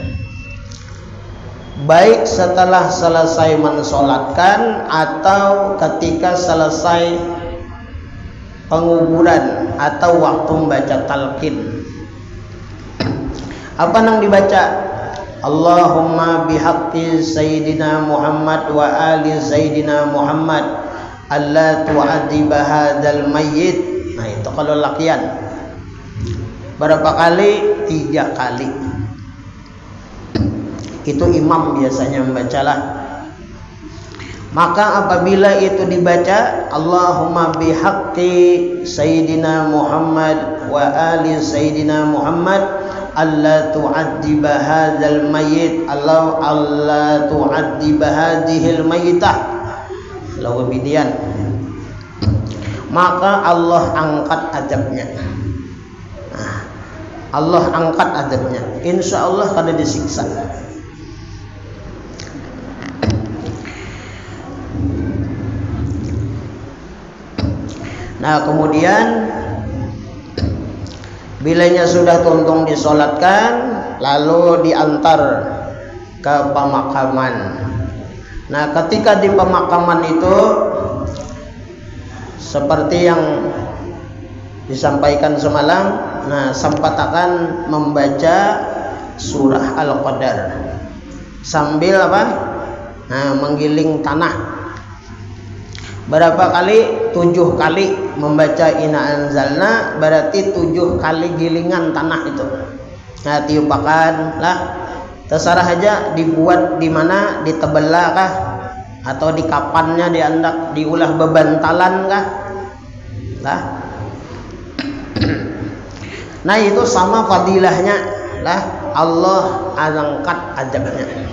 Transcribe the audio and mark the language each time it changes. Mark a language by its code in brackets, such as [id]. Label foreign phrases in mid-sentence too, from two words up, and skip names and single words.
[bjn] Baik setelah selesai mensolatkan atau ketika selesai penguburan atau waktu membaca talqin. Apa yang dibaca? [ar] اللهم بحق سيدنا محمد وآل سيدنا محمد ألا تعذب هذا الميت. [bjn] Nah itu kalau lakian. Berapa kali? 3 kali. Itu imam biasanya membacalah. Maka apabila itu dibaca [ar] اللهم بحق سيدنا محمد وآل سيدنا محمد ألا تعذب هذا الميت ألا تعذب هذه الميتة, [bjn] lalu bidian, maka Allah angkat adabnya. Nah, Allah angkat adabnya, [ar] إن شاء الله [bjn] kada disiksa. Nah kemudian bilanya sudah tuntung disolatkan, lalu diantar ke pemakaman. Nah ketika di pemakaman itu seperti yang disampaikan semalam, nah sempat akan membaca surah Al-Qadar sambil apa? Nah menggiling tanah. Berapa kali? 7 kali membaca Inna Anzalna, berarti 7 kali gilingan tanah itu. Nah tiupakan lah, terserah aja dibuat di mana, di tebelah kah, atau di kapannya diandak, diulah bebantalan kah, lah. Nah itu sama fadilahnya lah, Allah angkat adabnya.